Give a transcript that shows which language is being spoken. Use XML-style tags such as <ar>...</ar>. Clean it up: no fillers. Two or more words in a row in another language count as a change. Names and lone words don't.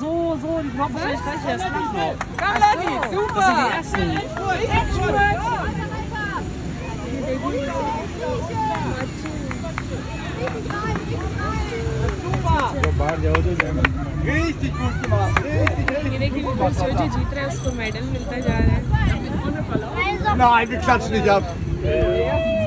<de>so, die kommen wahrscheinlich gleich erst nach noch. Komm, Lani, super. Das sind die ersten. Richtig gut gemacht.</de> <hi>ये देखिए विपुल जो जीत रहा है उसको मेडल मिलता जा रहा है।</hi> <de>Nein, wir klatschen nicht ab.</de>